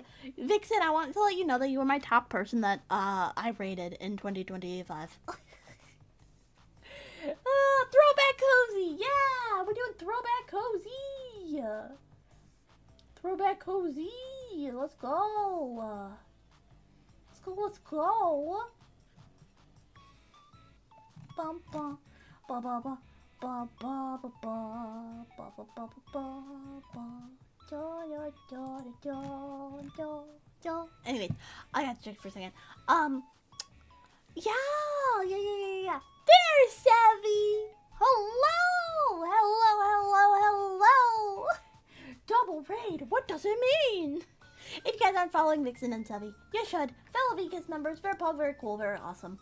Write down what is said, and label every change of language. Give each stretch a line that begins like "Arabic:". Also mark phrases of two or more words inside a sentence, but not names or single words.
English: Vixen, I want to let you know that you were my top person that I rated in 2025. Throwback Cozy! Yeah! We're doing Throwback Cozy! Throwback Cozy! Let's go! Let's go! Bum bum ba ba ba ba ba ba ba ba ba ba ba ba. Anyways, I got to check for a second. Yeah. There's Savvy! Hello! Double raid, what does it mean? If you guys aren't following Vixen and Savvy, you should. Fellow VKISS members, very pog, very cool, very awesome.